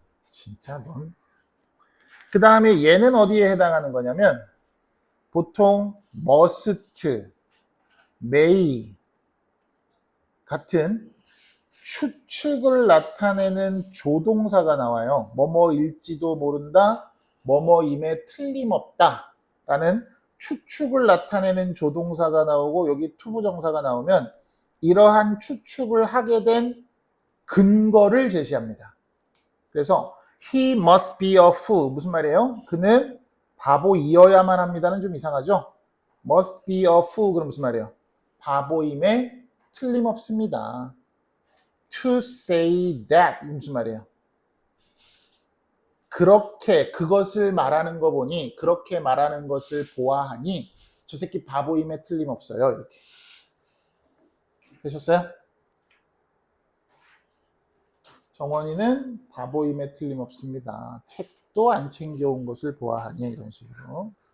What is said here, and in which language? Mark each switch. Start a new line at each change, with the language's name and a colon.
Korean: 진짜 넌. 그 다음에 얘는 어디에 해당하는 거냐면, 보통 must, may 같은 추측을 나타내는 조동사가 나와요. 뭐뭐일지도 모른다, 뭐뭐임에 틀림없다 라는 추측을 나타내는 조동사가 나오고, 여기 투부정사가 나오면 이러한 추측을 하게 된 근거를 제시합니다. 그래서
English: he must be a fool,
Korean: 무슨 말이에요? 그는 바보이어야만 합니다는 좀 이상하죠?
English: must be a fool,
Korean: 그럼 무슨 말이에요? 바보임에 틀림없습니다.
English: to say that,
Korean: 무슨 말이에요? 그렇게, 그것을 말하는 거 보니, 그렇게 말하는 것을 보아하니 저 새끼 바보임에 틀림없어요. 이렇게 되셨어요? 정원이는 바보임에 틀림없습니다. 책도 안 챙겨온 것을 보아하니, 이런 식으로.